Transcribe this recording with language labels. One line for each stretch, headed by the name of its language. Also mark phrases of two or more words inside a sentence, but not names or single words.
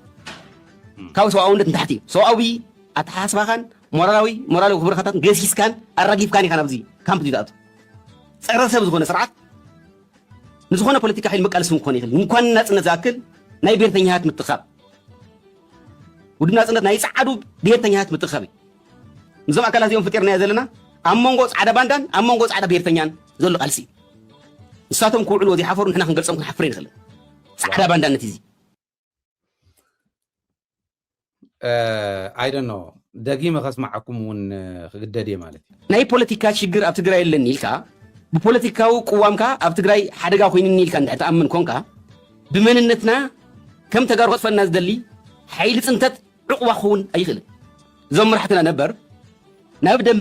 Tigrinya: ካብ ሰብኣውነት ንታሕቲ እዩ ሰብኣዊ ኣተሓሳስባኻን ሞራላዊ ክብርካታትን ገሲስካን ኣራጊፍካን ኢኻ ናብዚ ካምፕ ዝኣቱ ፀረ ሰብ ዝኾነ ስርዓት ንዝኾነ ፖለቲካ ሓይል መቃለሲ ክኾን ይኽእል እንኳን ናፅነት ዝኣክል ናይ ብሄርተኛታት ምትኻብ ውድብ ናፅነት ናይ ፃዓዱ ብሄርተኛታት ምትኻብ እዩ ንዞም ኣካላት እዚኦም ፈጢርናዮ ዘለና ኣብ መንጎ ፃዕዳ ባንዳን ኣብ መንጎ ፃዕዳ ብሄርተኛን ዘሎ ቃልሲ እዩ ንሳቶም ክውዕልዎ ዘይሓፈሩ ንሕና ክንገልፆም ክንሓፍር ይንኽእል ፃዕዳ ባንዳነት እዚ
English: I don't know
Tigrinya: ደጊመ ከስማዓኩም እውን ክግደድ እየ ማለት እዩ ናይ ፖለቲካ ሽግር ኣብ ትግራይ የለን ኢልካ ብፖለቲካዊ ቅዋምካ ኣብ ትግራይ ሓደጋ ኮይኑኒ ኢልካ እንድሕር ተኣምን ኮንካ ብመንነትና ከም ተጋሩ ከጥፈና ዝደሊ ሓይሊ ፅንተት ዕቑባ ክኸውን ኣይኽእልን እዞም መራሕትና ነበር ናብ ደንበ